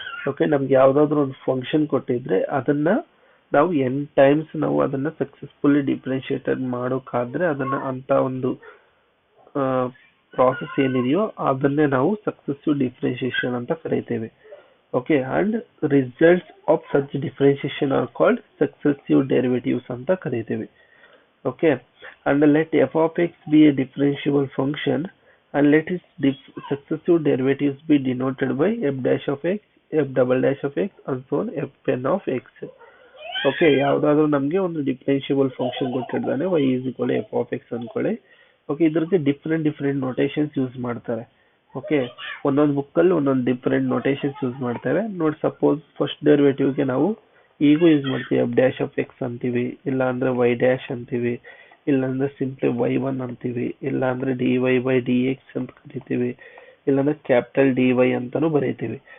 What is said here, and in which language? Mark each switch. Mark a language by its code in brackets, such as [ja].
[kn] Okay, ನಮ್ಗೆ ಯಾವ್ದಾದ್ರು ಒಂದು ಫಂಕ್ಷನ್ ಕೊಟ್ಟಿದ್ರೆ ಅದನ್ನ ನಾವು n ಟೈಮ್ಸ್ ನಾವು ಅದನ್ನ ಸಕ್ಸಸ್ಫುಲಿ ಡಿಫ್ರೆನ್ಶಿಯೇಟೆಡ್ ಮಾಡೋಕ್ಕಾದ್ರೆ ಅದನ್ನ ಅಂತ ಒಂದು ಪ್ರಾಸೆಸ್ ಏನಿದೆಯೋ ಅದನ್ನೇ ನಾವು ಸಕ್ಸಸ್ಸಿವ್ ಡಿಫ್ರೆನ್ಶಿಯೇಷನ್ ಅಂತ ಕರೀತೇವೆ. [en] okay, and results of such differentiation are called successive derivatives [kn] ಅಂತ ಕರೀತೇವೆ. [en] Okay, and let f of x be a differentiable function and let its successive derivatives be denoted by f dash of x, f double dash of x and so on, fn of x. [kn] Okay, ಯಾವ್ದಾದ್ರು ನಮ್ಗೆ ಒಂದು differentiable function ಕೊಟ್ಟಿರ್ತಾನೆ [en] y is equal to f of x [kn] ಅನ್ಕೊಳ್ಳಿ. Okay, ಇದ್ರಿಗೆ different notations use ಮಾಡ್ತಾರೆ. Okay, ಒಂದೊಂದು book ಅಲ್ಲಿ ಒಂದೊಂದು different notations use ಮಾಡ್ತಾರೆ ನೋಡಿ. ಸಪೋಸ್ ಫಸ್ಟ್ ಡೆರಿವೇಟಿವ್ ಗೆ ನಾವು ಈಗೂ ಯೂಸ್ ಮಾಡ್ತೀವಿ, ಎಫ್ ಡ್ಯಾಶ್ ಆಫ್ ಎಕ್ಸ್ ಅಂತೀವಿ, ಇಲ್ಲ ಅಂದ್ರೆ ವೈ ಡ್ಯಾಶ್ ಅಂತೀವಿ, ಇಲ್ಲ ಅಂದ್ರೆ ಸಿಂಪ್ಲಿ y1 ಅಂತೀವಿ, ಇಲ್ಲ ಅಂದ್ರೆ dy by dx ಅಂತ ಕರಿತೀವಿ, ಇಲ್ಲಾಂದ್ರೆ ಕ್ಯಾಪಿಟಲ್ dy ಅಂತಾನು ಬರೀತೀವಿ.